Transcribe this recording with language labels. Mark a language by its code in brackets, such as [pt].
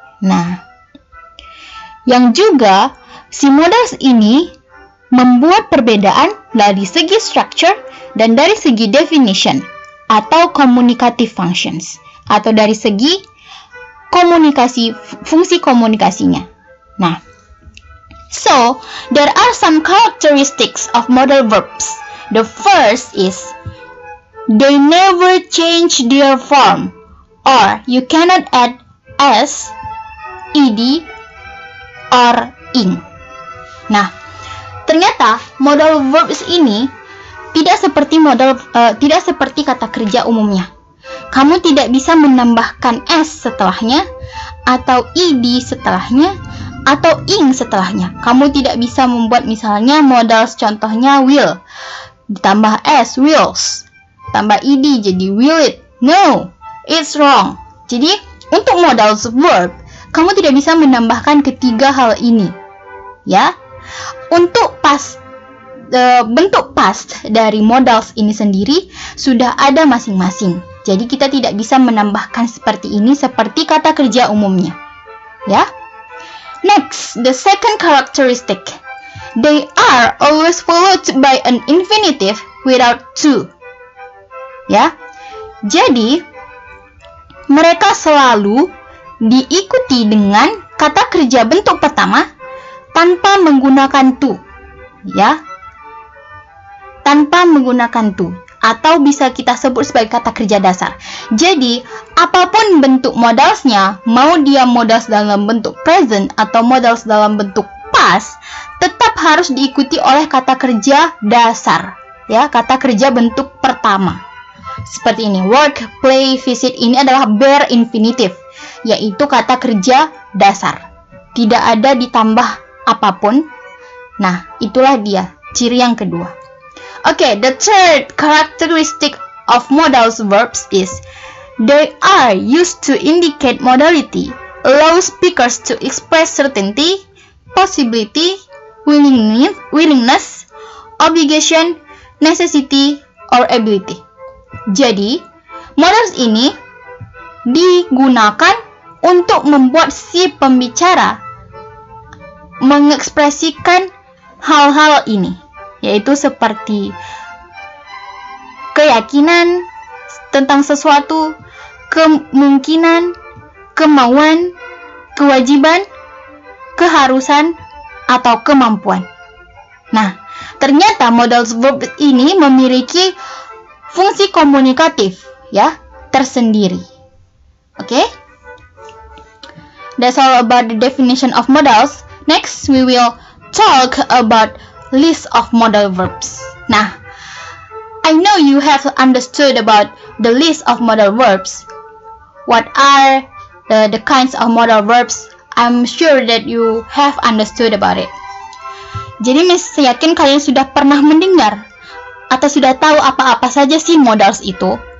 [id] Nah, yang juga si modals ini membuat perbedaan dari segi structure dan dari segi definition atau communicative functions, atau dari segi komunikasi, fungsi komunikasinya. [en] Nah, so there are some characteristics of modal verbs. The first is they never change their form, or you cannot add s, ed, or ing. [id] Nah, ternyata modal verbs ini tidak seperti kata kerja umumnya. Kamu tidak bisa menambahkan s setelahnya, atau ed setelahnya, atau ing setelahnya. Kamu tidak bisa membuat misalnya modal contohnya will ditambah s, wills, tambah ed jadi will it. [en] No, it's wrong. [id] Jadi untuk modal verb kamu tidak bisa menambahkan ketiga hal ini, ya. Untuk bentuk past dari modals ini sendiri sudah ada masing-masing. Jadi kita tidak bisa menambahkan seperti ini seperti kata kerja umumnya, ya. [en] Next, the second characteristic. They are always followed by an infinitive without to. [id] Ya, jadi mereka selalu diikuti dengan kata kerja bentuk pertama tanpa menggunakan to, ya, tanpa menggunakan to, atau bisa kita sebut sebagai kata kerja dasar. Jadi apapun bentuk modalsnya, mau dia modals dalam bentuk present atau modals dalam bentuk past, tetap harus diikuti oleh kata kerja dasar, ya, kata kerja bentuk pertama. Seperti ini, work, play, visit, ini adalah bare infinitive, yaitu kata kerja dasar. Tidak ada ditambah apapun. Nah, itulah dia, ciri yang kedua. [en] Okay, the third characteristic of modal verbs is they are used to indicate modality, allow speakers to express certainty, possibility, willingness, obligation, necessity, or ability. [id] Jadi, modals ini digunakan untuk membuat si pembicara mengekspresikan hal-hal ini, yaitu seperti keyakinan tentang sesuatu, kemungkinan, kemauan, kewajiban, keharusan, atau kemampuan. Nah, ternyata modal verb ini memiliki fungsi komunikatif ya tersendiri. Oke? [en] That's all about the definition of modals. Next, we will talk about list of modal verbs. Nah, I know you have understood about the list of modal verbs. What are the kinds of modal verbs? I'm sure that you have understood about it. [id] Jadi Miss yakin kalian sudah pernah mendengar atau sudah tahu apa-apa saja sih modals itu.